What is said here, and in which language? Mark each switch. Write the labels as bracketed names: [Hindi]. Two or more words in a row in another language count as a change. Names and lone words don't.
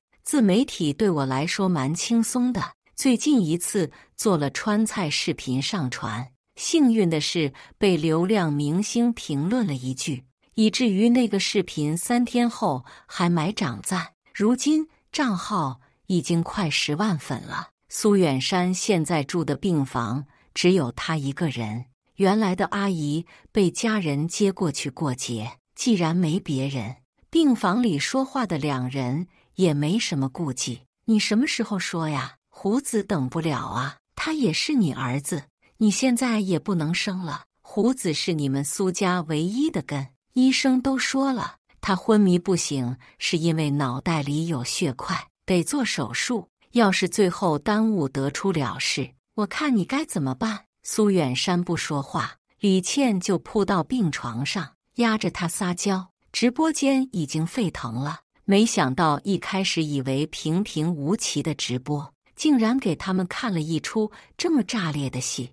[Chinese] 自媒體對我來說蠻輕鬆的，最近一次做了川菜視頻上傳，幸運的是被流量明星評論了一句，以至於那個視頻3天後還買漲讚，如今賬號已經快10萬粉了。蘇遠山現在住的病房只有他一個人，原來的阿姨被家人接過去過節，既然沒別人，病房裡說話的兩人也沒什麼顧忌。你什麼時候說呀？胡子等不了啊，他也是你兒子，你現在也不能生了。胡子是你們蘇家唯一的根，醫生都說了，他昏迷不醒是因為腦袋裡有血塊，得做手術。要是最後耽誤得出了事，我看你該怎麼辦？蘇遠山不說話，李倩就撲到病床上，壓着他撒嬌。直播間已經沸騰了，沒想到一開始以為平平無奇的直播，竟然給他們看了一出這麼炸裂的戲。